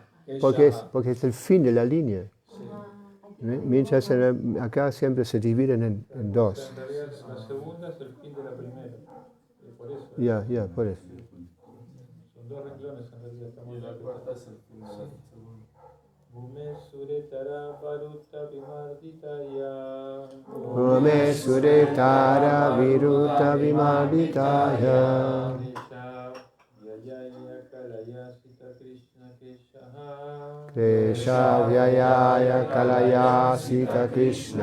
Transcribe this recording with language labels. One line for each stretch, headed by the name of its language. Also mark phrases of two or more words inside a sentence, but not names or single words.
Spanish: porque es el fin de la línea. Sí. Mientras acá siempre se dividen en O sea, 2. en realidad la segunda es el fin de la primera. Por eso. Ya, por eso. Son 2 renglones en realidad. Estamos Y la hablando. cuarta es el fin de la segunda.
Sanskrit: भूमेः सुरेतर वरूत विमर्दिताया. भूमेः सुरेतर विरूत विमर्दिताया. क्लेश व्ययाय कलयासित कृष्ण